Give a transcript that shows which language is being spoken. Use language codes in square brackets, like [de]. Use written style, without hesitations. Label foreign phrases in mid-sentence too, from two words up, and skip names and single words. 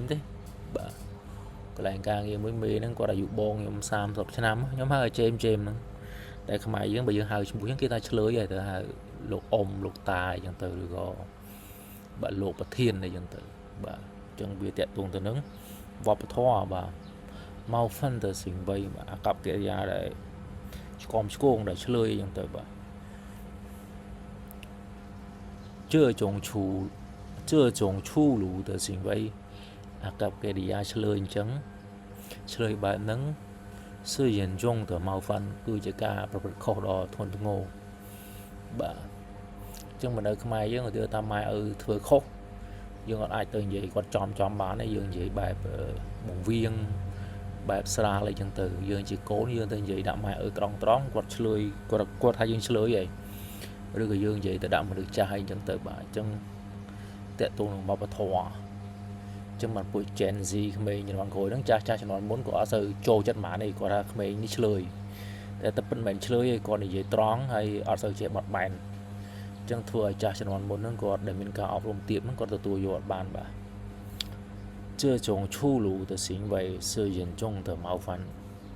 [km] ទេបាទកន្លែងការងារមួយមេហ្នឹងគាត់អាយុបងខ្ញុំ30ឆ្នាំខ្ញុំហៅជេមហ្នឹងតែខ្មែរយើងបើយើងហៅឈ្មោះហ្នឹងគេថាឆ្លើយហើយទៅហៅលោកអ៊ំលោកតាអញ្ចឹងទៅឬក៏បាទលោកប្រធានអីចឹងទៅបាទអញ្ចឹងវាតាក់ទងទៅនឹងវប្បធម៌បាទមក fan ទៅសិងវ័យអាកប្បកិរិយាដែលឆ្កំឆ្គងដែលឆ្លើយអញ្ចឹងទៅបាទ [zh] 这种粗鲁的行为 [km] អាកប្បកិរិយាឆ្លើយអញ្ចឹងឆ្លើយបែបហ្នឹង [zh] 是严重的冒犯 [km] គឺជាការប្រព្រឹត្តខុសដ៏ធ្ងន់ធ្ងរបាទអញ្ចឹងមនុស្សខ្មែរយើង ទៅតាមម៉ែឪធ្វើខុសយើងអត់អាចទៅនិយាយគាត់ចំបានទេយើងនិយាយបែបបង្វៀងបែបស្រាលអីចឹងទៅយើងជាកូនយើងទៅ និយាយដាក់ម៉ែឪត្រង់គាត់ឆ្លើយគាត់ថាយើងឆ្លើយហីឬក៏យើងនិយាយទៅដាក់មនុស្សចាស់អីចឹងទៅបាទអញ្ចឹងតេតូននឹងវប្បធម៌ចឹងបានពួក Gen Z ក្មេងជំនាន់ក្រោយហ្នឹងចាស់ជំនាន់មុនក៏អត់សូវចូលចិត្តហ្មងទេគាត់ថាក្មេងនេះឆ្លើយតែតែមិនមែនឆ្លើយទេគាត់និយាយត្រង់ហើយអត់សូវជាបត់បែនចឹងធ្វើឲ្យចាស់ជំនាន់មុនហ្នឹងគាត់ដែលមានការអប់រំទាបហ្នឹងគាត់ទទួលយកអត់បានបាទ [zh] 这种粗鲁的行为是严重的冒犯